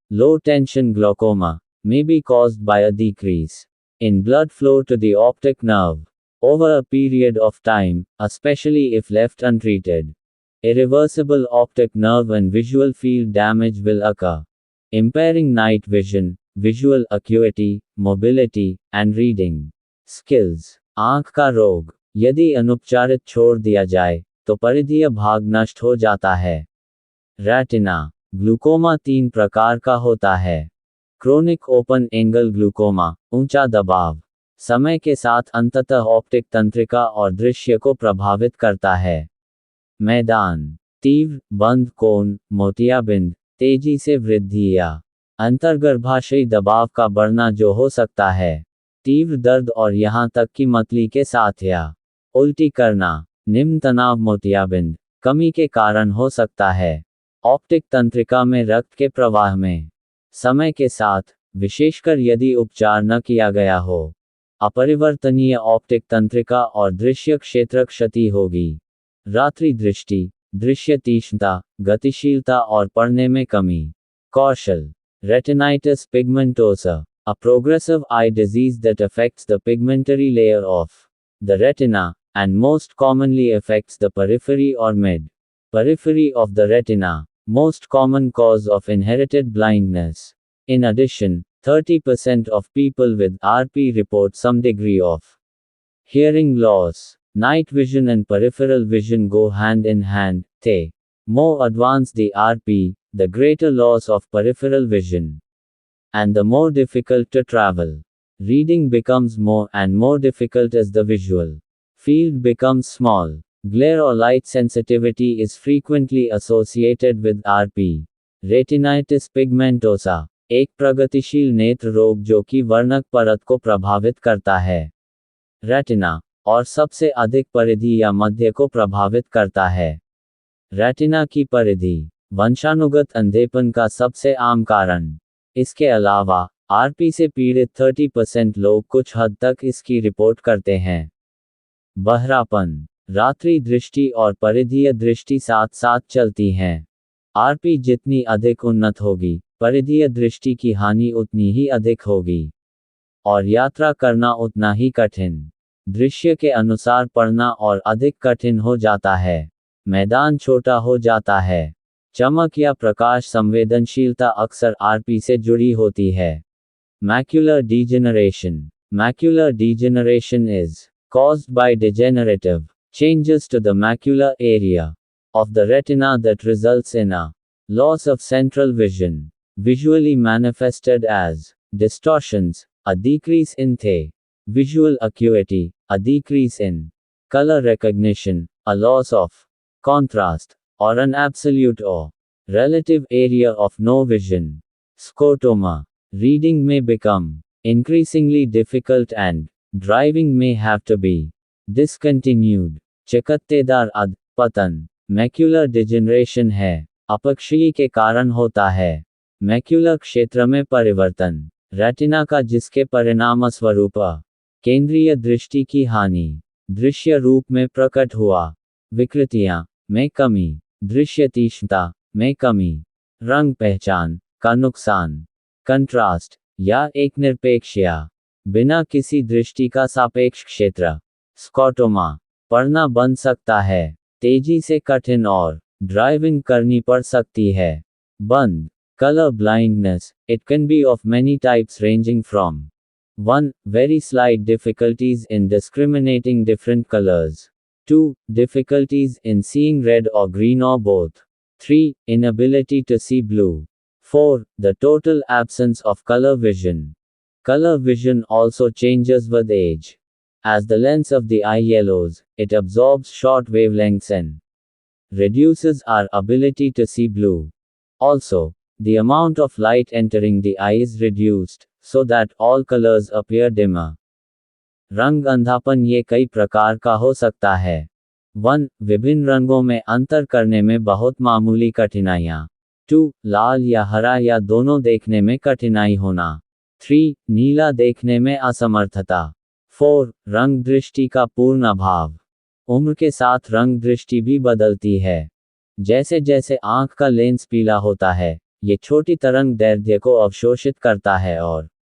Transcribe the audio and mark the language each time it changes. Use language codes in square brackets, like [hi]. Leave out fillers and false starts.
[en] Low-tension glaucoma may be caused by a decrease in blood flow to the optic nerve over a period of time, especially if left untreated. Irreversible optic nerve and visual field damage will occur, impairing night vision, visual acuity, mobility, and reading skills. [hi] आंख का रोग, यदि अनुपचारित छोड़ दिया जाए तो परिधीय भाग नष्ट हो जाता है। रेटिना ग्लूकोमा 3 प्रकार का होता है। क्रोनिक ओपन एंगल ग्लूकोमा, ऊंचा दबाव, समय के साथ अंततः ऑप्टिक तंत्रिका और दृश्य को प्रभावित करता है। मैदान, तीव्र बंद कोण मोतियाबिंद, तेजी से वृद्धि या अंतर्गर्भाशयी दबाव का बढ़ना जो हो सकता है। तीव्र दर्द और यहां तक कि मतली के साथ या उल्टी करना। निम्न तनाव मोतियाबिंद कमी के कारण हो सकता है। ऑप्टिक तंत्रिका में रक्त के प्रवाह में समय के साथ, विशेषकर यदि उपचार न किया गया हो, अपरिवर्तनीय ऑप्टिक तंत्रिका और दृश्य क्षेत्र क्षति होगी। रात्रि दृष्टि, दृश्य तीक्ष्णता, गतिशीलता और पढ़ने में कमी। कौशल, retinitis pigmentosa, [en] a progressive eye disease that affects the pigmentary layer of the retina, and most commonly affects the periphery or mid-periphery of the retina, most common cause of inherited blindness. In addition, 30% of people with RP report some degree of hearing loss. Night vision and peripheral vision go hand in hand. The more advanced the RP, the greater loss of peripheral vision, and the more difficult to travel. Reading becomes more and more difficult as the visual field becomes small. Glare or light sensitivity is frequently associated with RP. [hi] Retinitis pigmentosa, एक प्रगतिशील नेत्र रोग जो कि वर्णक परत को प्रभावित करता है। रेटिना, और सबसे अधिक परिधि या मध्य को प्रभावित करता है। रेटिना की परिधि, वंशानुगत अंधेपन का सबसे आम कारण। इसके अलावा, आरपी से पीड़ित 30% लोग कुछ हद तक इसकी रिपोर्ट करते हैं। बहरापन, रात्रि दृष्टि और परिधीय दृष्टि साथ साथ चलती हैं। आरपी जितनी अधिक उन्नत होगी, परिधीय दृष्टि की हानि उतनी ही अधिक होगी और यात्रा करना उतना ही कठिन। दृश्य के अनुसार पढ़ना और अधिक कठिन हो जाता है। मैदान छोटा हो जाता है। चमक या प्रकाश संवेदनशीलता अक्सर आरपी से जुड़ी होती है। [en] Macular degeneration. Macular degeneration is caused by degenerative changes to the macular area of the retina that results in a loss of central vision, visually manifested as distortions, a decrease in visual acuity, a decrease in color recognition, a loss of contrast, or an absolute or relative area of no vision. Scotoma. Reading may become increasingly difficult and driving may have to be discontinued. [hi] चकत्तेदार पतन. Macular degeneration है अपक्षयी के कारण होता है macular क्षेत्र में परिवर्तन retina का जिसके परिणामस्वरूप केंद्रीय दृष्टि की हानि दृश्य रूप में प्रकट हुआ विकृतियां में कमी दृश्य तीक्ष्णता में कमी रंग पहचान का नुकसान कंट्रास्ट या एक निरपेक्ष या बिना किसी दृष्टि का सापेक्ष क्षेत्र स्कॉटोमा पढ़ना बन सकता है तेजी से कठिन और ड्राइविंग करनी पड़ सकती है बंद [en] color blindness. It can be of many types ranging from 1. Very slight difficulties in discriminating different colors. 2. Difficulties in seeing red or green or both. 3. Inability to see blue. 4. The total absence of color vision. Color vision also changes with age. As the lens of the eye yellows, it absorbs short wavelengths and reduces our ability to see blue. Also, the amount of light entering the eye is reduced, so that all colors appear dimmer. [hi] रंग अंधापन ये कई प्रकार का हो सकता है 1. विभिन्न रंगों में अंतर करने में बहुत मामूली कठिनाइयाँ 2. लाल या हरा या दोनों देखने में कठिनाई होना 3. नीला देखने में असमर्थता 4. रंग दृष्टि का पूर्ण अभाव उम्र के साथ रंग दृष्टि भी बदलती है जैसे जैसे आँख का लेंस पीला होता है ये छोटी तरंग दैर्ध्य को अवशोषित करता है और